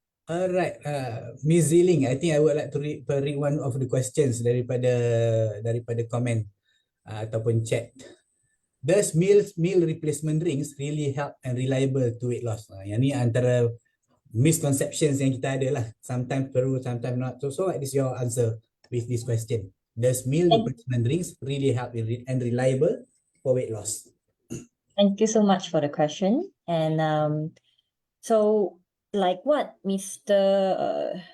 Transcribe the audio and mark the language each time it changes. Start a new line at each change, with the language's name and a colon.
English: Alright, Miss Ziling, I think I would like to read one of the questions
Malay: daripada komen ataupun chat.
English: Does meal replacement drinks really help and reliable to weight loss?
Malay: Yang ni antara misconceptions yang kita ada lah.
English: Sometimes
Malay: perlu,
English: sometimes not. So what is your answer with this question? Does meal replacement drinks really help and reliable for weight loss? Thank you so much for the question. And so like what Mr.